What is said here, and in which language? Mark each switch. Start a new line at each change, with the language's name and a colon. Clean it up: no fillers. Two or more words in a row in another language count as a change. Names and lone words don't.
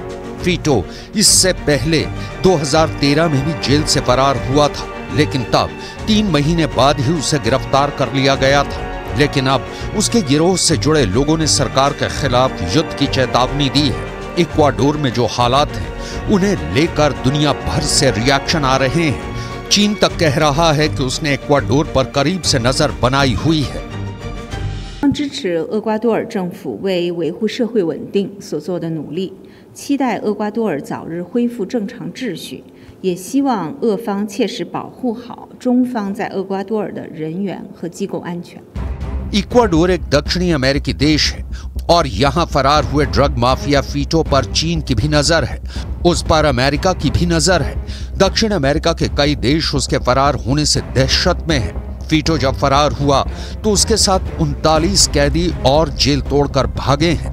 Hindi: फीटो इससे पहले 2013 में भी जेल से फरार हुआ था, लेकिन तब 3 महीने बाद ही उसे गिरफ्तार कर लिया गया था। लेकिन अब उसके गिरोह से जुड़े लोगों ने सरकार के खिलाफ युद्ध की चेतावनी दी है। इक्वाडोर में जो हालात हैं, उन्हें लेकर दुनिया भर से रिएक्शन आ रहे हैं। चीन तक कह रहा है कि उसने इक्वाडोर पर करीब से नजर बनाई हुई है।
Chinese: 支持厄瓜多尔政府为维护社会稳定所做的努力，期待厄瓜多尔早日恢复正常秩序，也希望俄方切实保护好中方在厄瓜多尔的人员和机构安全。
Hindi: इक्वाडोर एक दक्षिणी अमेरिकी देश है और यहाँ फरार हुए ड्रग माफिया फीटो पर चीन की भी नजर है, उस पर अमेरिका की भी नजर है। दक्षिण अमेरिका के कई देश उसके फरार होने से दहशत में हैं। फीटो जब फरार हुआ तो उसके साथ 39 कैदी और जेल तोड़कर भागे हैं।